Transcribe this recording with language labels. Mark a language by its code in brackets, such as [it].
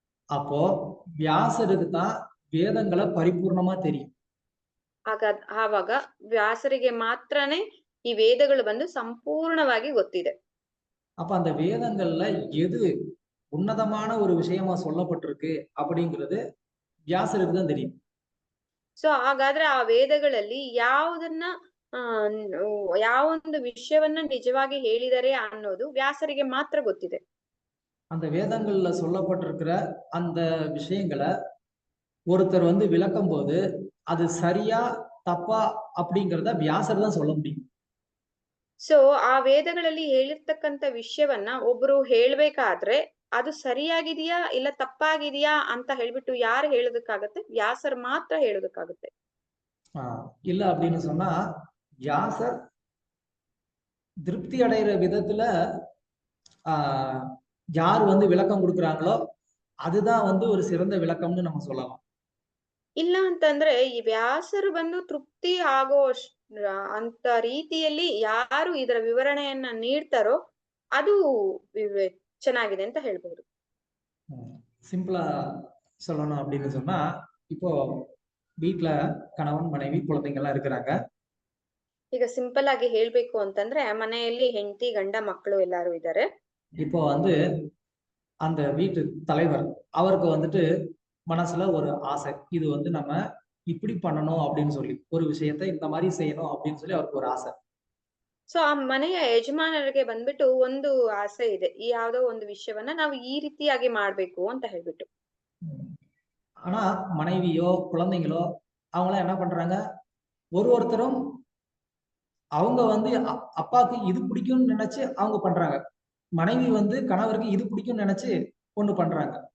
[ta] அப்போ வியாசருக்கு தான் வேதங்களை பரிபூர்ணமா தெரியும். [kn] ಆವಾಗ ವ್ಯಾಸರಿಗೆ ಮಾತ್ರನೇ ಈ ವೇದಗಳು ಬಂದು ಸಂಪೂರ್ಣವಾಗಿ ಗೊತ್ತಿದೆ. [ta] அப்ப அந்த வேதங்கள்ல எது உன்னதமான ஒரு விஷயமா சொல்லப்பட்டிருக்கு அப்படிங்கிறது வியாசருக்கு தான் தெரியும். [kn] ಸೊ ಹಾಗಾದ್ರೆ ಆ ವೇದಗಳಲ್ಲಿ ಯಾವುದನ್ನ ಯಾವೊಂದು ವಿಷಯವನ್ನ ನಿಜವಾಗಿ ಹೇಳಿದರೆ ಅನ್ನೋದು ವ್ಯಾಸರಿಗೆ ಮಾತ್ರ ಗೊತ್ತಿದೆ. [ta] அந்த வேதங்கள்ல சொல்லப்பட்டிருக்கிற அந்த விஷயங்களை ஒருத்தர் வந்து விளக்கும் போது அது சரியா தப்பா அப்படிங்கிறத வியாசர் தான் சொல்ல முடியும். [kn] ಸೊ ಆ ವೇದಗಳಲ್ಲಿ ಹೇಳಿರ್ತಕ್ಕಂಥ ವಿಷಯವನ್ನ ಒಬ್ರು ಹೇಳ್ಬೇಕಾದ್ರೆ ಅದು ಸರಿಯಾಗಿದೆಯಾ ಇಲ್ಲ ತಪ್ಪಾಗಿದೆಯಾ ಅಂತ ಹೇಳ್ಬಿಟ್ಟು ಯಾರು ಹೇಳೋದಕ್ಕಾಗತ್ತೆ? ವ್ಯಾಸರ್ ಮಾತ್ರ ಹೇಳೋದಕ್ಕಾಗುತ್ತೆ. [ta] இல்ல அப்படின்னு சொன்னா வியாசர் திருப்தி அடைகிற விதத்துல யார் வந்து விளக்கம் கொடுக்குறாங்களோ அதுதான் வந்து ஒரு சிறந்த விளக்கம்னு நம்ம சொல்லலாம். [kn] ಇಲ್ಲ ಅಂತಂದ್ರೆ ಈ ವ್ಯಾಸರು ಬಂದು ತೃಪ್ತಿ ಆಗೋ ಅಂತ ರೀತಿಯಲ್ಲಿ ಯಾರು ಇದರ ವಿವರಣೆಯನ್ನ ನೀಡ್ತಾರೋ ಅದು ಚೆನ್ನಾಗಿದೆ ಅಂತ ಹೇಳ್ಬಹುದು. [ta] சிம்பிளா சொல்லணும் அப்படின்னு சொன்னா, இப்போ வீட்டுல கணவன் மனைவி குழந்தைங்க எல்லாம் இருக்கிறாங்க. [kn] ಈಗ ಸಿಂಪಲ್ ಆಗಿ ಹೇಳ್ಬೇಕು ಅಂತಂದ್ರೆ ಮನೆಯಲ್ಲಿ ಹೆಂಡತಿ ಗಂಡ ಮಕ್ಕಳು ಎಲ್ಲಾರು ಇದ್ದಾರೆ. [ta] இப்போ வந்து அந்த வீட்டு தலைவர் அவருக்கு வந்துட்டு மனசுல ஒரு ஆசை, இது வந்து நம்ம இப்படி பண்ணணும் அப்படின்னு சொல்லி, ஒரு விஷயத்தை இந்த மாதிரி செய்யணும் அப்படின்னு சொல்லி அவருக்கு ஒரு ஆசை. [kn] ಸೊ ಆ ಮನೆಯ ಯಜಮಾನರಿಗೆ ಬಂದ್ಬಿಟ್ಟು ಒಂದು ಆಸೆ ಇದೆ, ಈ ಯಾವ್ದೋ ಒಂದು ವಿಷಯವನ್ನ ನಾವು ಈ ರೀತಿಯಾಗಿ ಮಾಡ್ಬೇಕು ಅಂತ ಹೇಳ್ಬಿಟ್ಟು. [ta] ஆனா மனைவியோ குழந்தைங்களோ அவங்களாம் என்ன பண்றாங்க, ஒருத்தரும் அவங்க வந்து அப்பாவுக்கு இது பிடிக்கும்னு நினைச்சு அவங்க பண்றாங்க, மனைவி வந்து கணவருக்கு இது பிடிக்கும்னு நினைச்சு ஒண்ணு பண்றாங்க.